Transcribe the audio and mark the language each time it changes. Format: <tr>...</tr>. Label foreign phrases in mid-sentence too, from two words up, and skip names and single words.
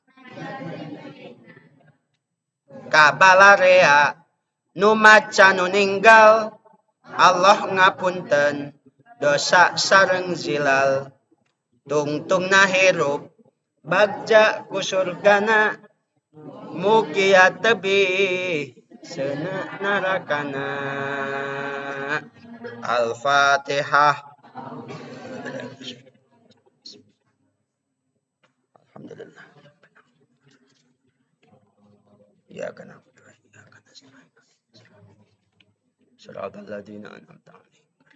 <su>ka balarea nu maca nu ninggal Allah ngapunten dosa sareng zilal tungtungna hirup bagja ku surgana mugi tebih seuneu narakana.</su> <ar>الفاتحة. الحمد لله. إياك نعبد وإياك نستعين. صراط الذين أنعمت عليهم</ar>